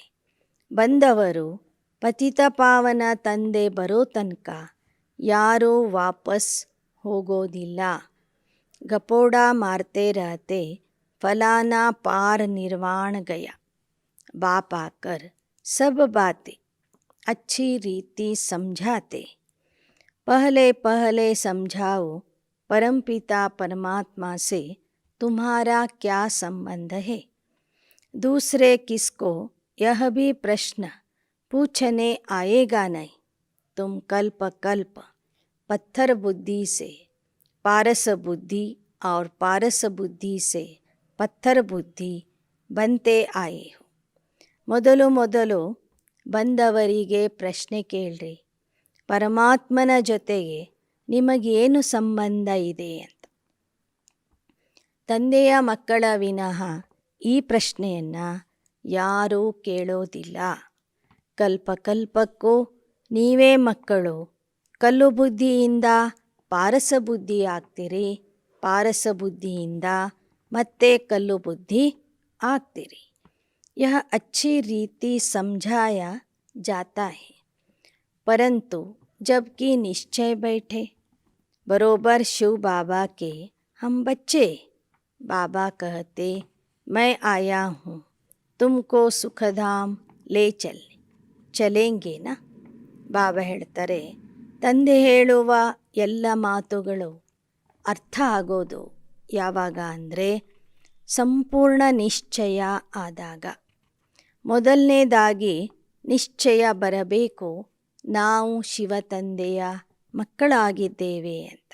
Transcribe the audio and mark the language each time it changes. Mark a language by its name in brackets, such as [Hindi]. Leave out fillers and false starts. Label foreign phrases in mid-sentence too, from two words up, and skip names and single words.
[Kannada] ಬಂದವರು ಪತಿತ ಪಾವನ ತಂದೆ ಬರೋ ತನಕ ಯಾರೂ ವಾಪಸ್ ಹೋಗೋದಿಲ್ಲ. [Hindi] गपोड़ा मारते रहते फलाना पार निर्वाण गया. बाप आकर सब बातें अच्छी रीति समझाते. पहले पहले समझाओ परमपिता परमात्मा से तुम्हारा क्या संबंध है. दूसरे किसको यह भी प्रश्न पूछने आएगा नहीं. तुम कल्प कल्प पत्थर बुद्धि से पारस बुद्धि और पारस बुद्धि से पत्थर बुद्धि बनते आए हो. [Kannada] ಮೊದಲು ಬಂದವರಿಗೆ ಪ್ರಶ್ನೆ ಕೇಳ್ರಿ, ಪರಮಾತ್ಮನ ಜೊತೆಗೆ ನಿಮಗೇನು ಸಂಬಂಧ ಇದೆ ಅಂತ. ತಂದೆಯ ಮಕ್ಕಳ ವಿನಃ ಈ ಪ್ರಶ್ನೆಯನ್ನು ಯಾರೂ ಕೇಳೋದಿಲ್ಲ. ಕಲ್ಪಕಲ್ಪಕ್ಕೂ ನೀವೇ ಮಕ್ಕಳು ಕಲ್ಲು ಬುದ್ಧಿಯಿಂದ ಪಾರಸ ಬುದ್ಧಿ ಆಗ್ತೀರಿ, ಪಾರಸ ಬುದ್ಧಿಯಿಂದ ಮತ್ತೆ ಕಲ್ಲು ಬುದ್ಧಿ ಆಗ್ತೀರಿ. [Hindi] यह अच्छी रीति समझाया जाता है, परंतु जबकि निश्चय बैठे बरोबर शिव बाबा के हम बच्चे. बाबा कहते, मैं आया हूँ तुमको सुखधाम ले चलेंगे ना. [Kannada] ಬಾಬಾ ಹೇಳ್ತಾರೆ, ತಂದೆ ಹೇಳುವ ಎಲ್ಲ ಮಾತುಗಳು ಅರ್ಥ ಆಗೋದು ಯಾವಾಗ ಅಂದರೆ ಸಂಪೂರ್ಣ ನಿಶ್ಚಯ ಆದಾಗ. ಮೊದಲನೇದಾಗಿ ನಿಶ್ಚಯ ಬರಬೇಕು, ನಾವು ಶಿವ ತಂದೆಯ ಮಕ್ಕಳಾಗಿದ್ದೇವೆ ಅಂತ.